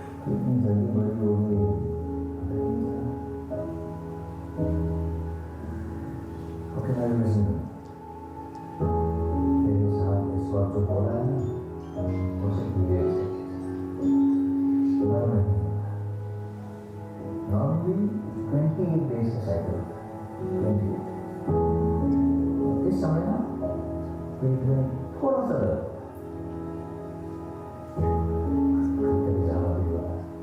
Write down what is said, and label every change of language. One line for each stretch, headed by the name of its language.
Hindi: इतनी जल्दी बड़ी हो गई।
English: Okay, now listen to me.
Hindi: तेरे साथ इस वक्त जो हो रहा है ना, वो सिर्फ मेरे से तुम्हारा नहीं है।
English: Normally 28 days का cycle, 28।
Hindi: इस समय ना पेट में थोड़ा सा दर्द, कभी ज़्यादा भी हो रहा है।